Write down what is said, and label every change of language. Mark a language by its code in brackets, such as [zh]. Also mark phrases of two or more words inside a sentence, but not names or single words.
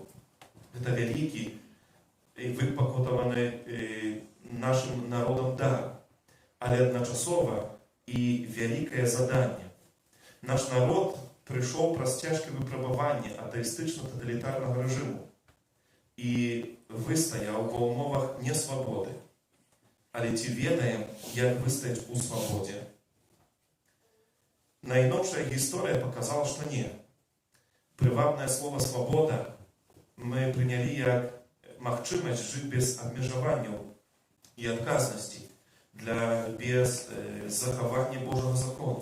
[uk] Це великий і випокутований нашим народом дар, але одночасово і велике завдання. Наш народ прийшов через тяжке випробування атеїстично-тоталітарного режиму. [be] І выстаяў ва ўмовах несвабоды, але ці ведаем, як выстаяць у свабодзе? Найновшая гісторыя паказала, што не. Прывабнае слова «свабода» мы прынялі як магчымасць жыць без абмежаванняў і адказнасці без захавання Божага закону.